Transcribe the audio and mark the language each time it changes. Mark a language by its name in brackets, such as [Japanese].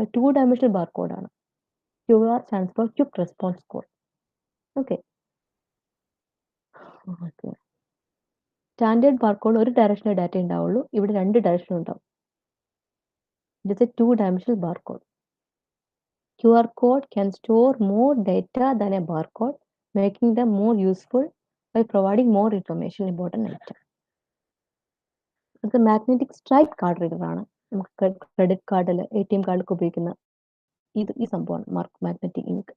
[English] 2-dimensional ബാർകോഡാണ്. QR stands for Quick Response Code. Okay. [Malayalam] Standard barcode ഒരു ഡയറക്ഷനിൽ data ഉണ്ടാവുള്ളൂ. ഇവിടെ രണ്ട് ഡയറക്ഷൻ ഉണ്ടാവും. [English] It is a 2-dimensional barcode. QR code can store more data than a barcode, making them more useful by providing more information about an item. [Malayalam] ഇത് magnetic stripe card reader ആണ്. നമുക്ക് credit കാർഡിൽ, ATM കാർഡിലൊക്കെ ഉപയോഗിക്കുന്ന ഈ സംഭവമാണ് magnetic ink.